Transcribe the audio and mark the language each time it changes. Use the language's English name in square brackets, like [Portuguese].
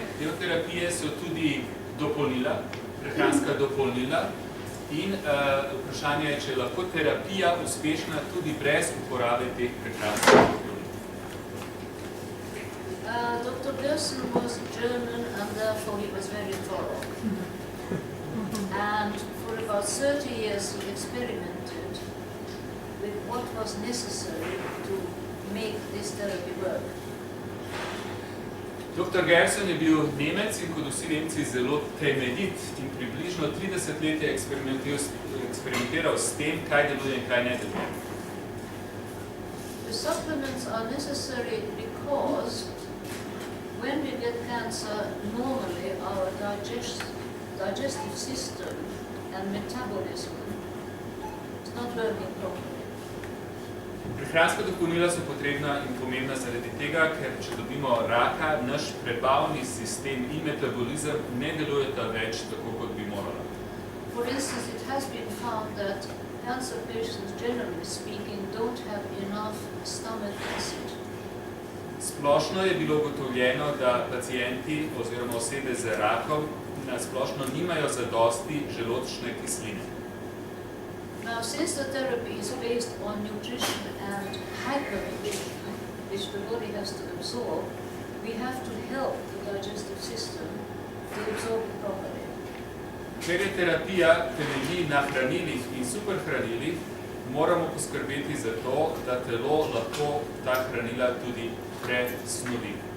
[Slovenian] Del terapije so tudi dopolnila, prehranska dopolnila, in vprašanje je, če je lahko terapija uspešna tudi brez uporabe teh prehranskih dopolnil. [English] Dr. Gerson was German, and therefore he was very thorough. And for about 30 years he experimented with what was necessary to make this therapy work. [Slovenian] Dr. Gerson je bil Nemec in kot vsi Nemci zelo temeljit in približno 30 let je eksperimentiral s tem, kaj deluje in kaj ne deluje. [English] The supplements are necessary because when we get cancer, normally our digestive system and metabolism is not working properly. [Slovenian] Prehranska dopolnila so potrebna in pomembna zaradi tega, ker če dobimo raka, naš prebavni sistem in metabolizem ne delujeta več tako, kot bi morala. [English] For instance, it has been found that cancer patients, generally speaking, don't have enough stomach acid. [Slovenian] Splošno je bilo ugotovljeno, da pacienti oziroma osebe z rakom na splošno nimajo zadosti želodčne kisline. [English] Now, since the therapy is based on nutrition and hypernutrition, which the body has to absorb, we have to help the digestive system to absorb it properly. [Slovenian] Ker je terapija temelji na hranilih in superhranilih, moramo poskrbeti za to, da telo lahko ta hranila tudi presnovi.